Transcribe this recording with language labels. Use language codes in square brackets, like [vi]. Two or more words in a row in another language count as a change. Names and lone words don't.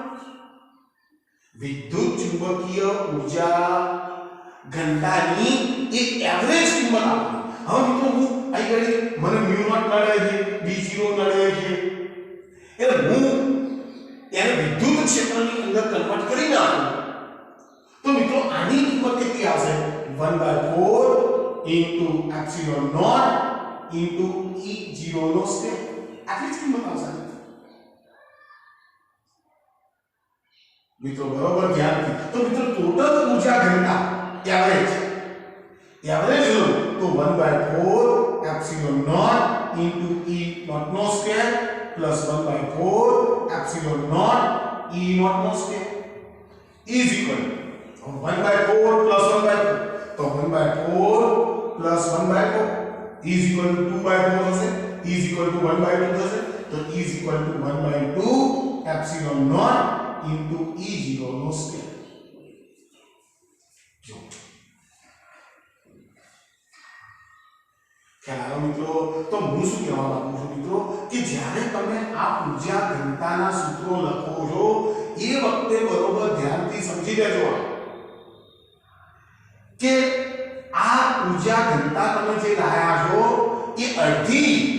[gu] વિદ્યુત ચુંબકીય ઊર્જા ઘનતાની એ એવરેજ કિંમત આવે હવે મિત્રો હું અહીં ઘડી મને [en] mu naught [gu] મળે છે b0 મળે છે એટલે હું એને વિદ્યુત ક્ષેત્રની અંદર કન્વર્ટ કરી નાખું તો મિત્રો આની કિંમત કેટલી આવશે [en] 1/4 into epsilon naught into E0 [gu] નો સ્ક્વેર આટલી જ કિંમત આવશે મિત્રો બરોબર ધ્યાનથી તો મિત્રો ટોટલ ઊર્જા ઘનતા એવરેજ લો તો [en] 1/4 epsilon naught into E0 નો સ્ક્વેર plus 1/4 epsilon naught E0 નો સ્ક્વેર is equal to 1/4 plus 1/4 तो 1/4 plus 1/4 is equal to 2/4 થશે is equal to 1/2 થશે તો is equal to 1/2 epsilon naught into E0 નો સ્ક્વેર [gu] જો ખ્યાલ મિત્રો તો હું શું કહેવા માંગુ છું મિત્રો કે જ્યારે તમે આ ઊર્જા ઘનતાના સૂત્રો લખો છો એ વખતે બરોબર ધ્યાનથી સમજી લેજો કે આ ઊર્જા ઘનતા તમે જે લાયા છો એ અડધી